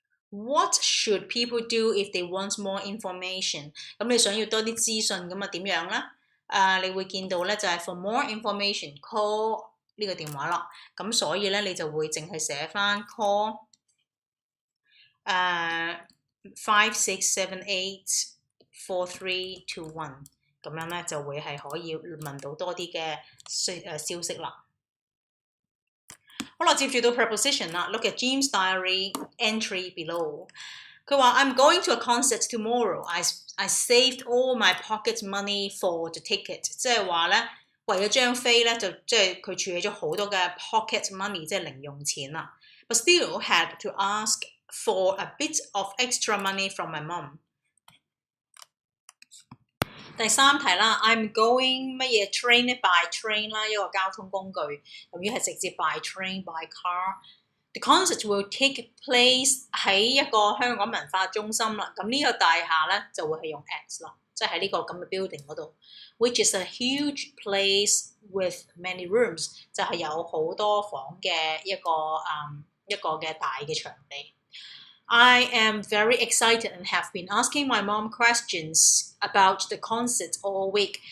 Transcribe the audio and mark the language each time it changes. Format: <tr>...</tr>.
<en>What should people do if they want more information？</en> <yue>咁你想要多啲資訊咁啊點樣咧？你會見到咧就係</yue> <en>for more information call</en> <yue>呢個電話啦。咁所以咧你就會淨係寫翻 call 56784321，咁樣咧就會係可以問到多啲嘅消息啦。好啦，接住到 preposition 啦。</yue> <en>Look at Jim's diary entry below。</en> <yue>佢話</yue> <en>I'm going to a concert tomorrow. I saved all my pocket money for the ticket。</en> <yue>即係話咧，為咗張飛咧，就即係佢儲起咗好多嘅 pocket money， 即係零用錢啦。</yue> <en>But still had to ask for a bit of extra money from my mum。</en> <yue>第三題啦 ，</yue> <en>I'm going</en> <yue>乜嘢 train 咧</yue> <en>by train</en> <yue>啦，一個交通工具，由於係直接</yue> <en>by train by car。 The concert will take place</en> <yue>喺一個香港文化中心啦。咁呢個大廈咧就會係用 at 咯，即係喺呢個咁嘅 building 嗰度 ，</yue> <en>which is a huge place with many rooms，</en> <yue>就係有好多房嘅一個嘅大嘅場地。</yue> <en>I am very excited and have been asking my mom questions about the concert all week。</en>